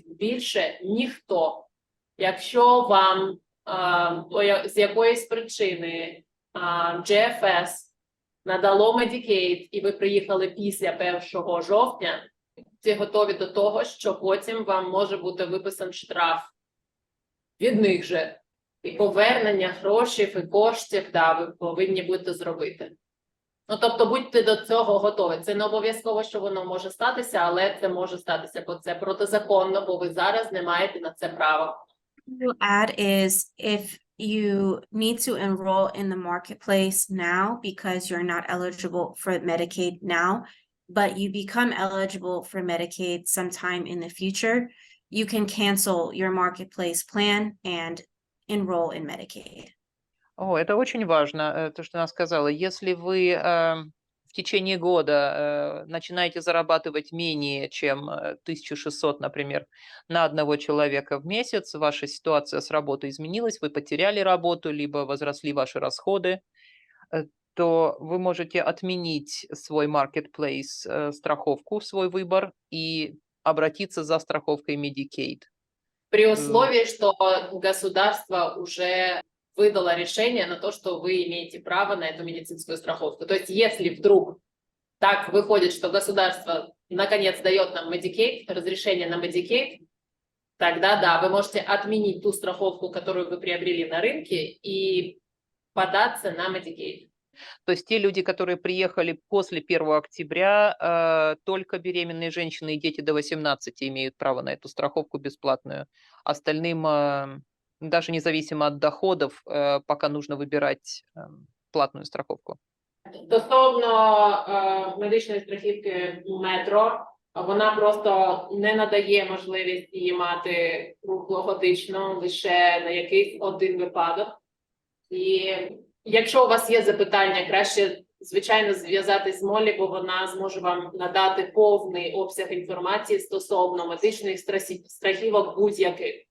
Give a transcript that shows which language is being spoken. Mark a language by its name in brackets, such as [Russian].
[Ukrainian] Більше ніхто. Якщо вам з якоїсь причини GFS надало Medicaid і ви приїхали після 1 жовтня, ці готові до того, що потім вам може бути виписан штраф від них же. І повернення грошей і коштів, ви повинні будете зробити. Ну, тобто, будьте до цього готові. Це не обов'язково, що воно може статися, але це може статися, бо це протизаконно, бо ви зараз не маєте на це права. [English] To add is if you need to enroll in the marketplace now because you're not eligible for Medicaid now, but you become eligible for Medicaid sometime in the future, you can cancel your marketplace plan and enroll in Medicaid. [Russian] Это очень важно, то, что она сказала. Если вы в течение года начинаете зарабатывать менее, чем 1600, например, на одного человека в месяц, ваша ситуация с работой изменилась, вы потеряли работу, либо возросли ваши расходы, то вы можете отменить свой marketplace страховку, свой выбор, и обратиться за страховкой Medicaid. При условии, что государство уже выдало решение на то, что вы имеете право на эту медицинскую страховку. То есть, если вдруг так выходит, что государство наконец дает нам Medicaid, разрешение на Medicaid, тогда да, вы можете отменить ту страховку, которую вы приобрели на рынке, и податься на Medicaid. То есть те люди, которые приехали после 1 октября, только беременные женщины и дети до 18 имеют право на эту страховку бесплатную. Остальным, даже независимо от доходов, пока нужно выбирать платную страховку. [Ukrainian] Стосовно медичної страхівки метро, вона просто не надає можливість її мати круглогодично, лише на якийсь один випадок. І якщо у вас є запитання, краще, звичайно, зв'язатись з Молі, бо вона зможе вам надати повний обсяг інформації стосовно медичних страхівок будь-яких.